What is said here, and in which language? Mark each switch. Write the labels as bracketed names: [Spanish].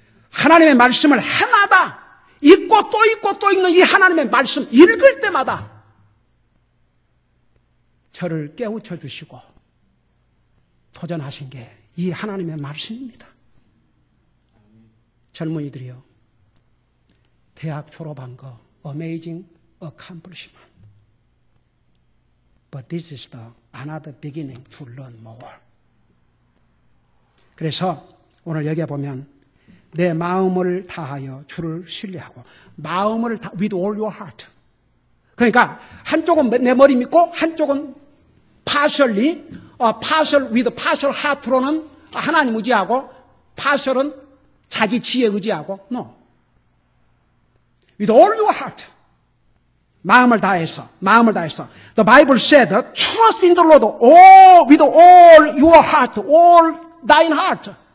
[Korean] 하나님의 말씀을 해마다 읽고 또 읽고 또 읽는 이 하나님의 말씀 읽을 때마다 저를 깨우쳐 주시고 도전하신 게 이 하나님의 말씀입니다. 젊은이들이요, 대학 졸업한 거 [English] amazing accomplishment. But this is the another beginning to learn more. [Korean] 그래서 오늘 여기에 보면 내 마음을 다하여 주를 신뢰하고 마음을 다 [English] with all your heart. [Korean] 그러니까 한쪽은 내 머리 믿고 한쪽은 [English] partially, partial with partial heart [Korean] 로는 하나님 의지하고 partial은 자기 지혜 의지하고 [English] no. With all your heart. [Korean] 마음을 다해서. [English] The Bible said, trust in the Lord with all your heart, all thine heart.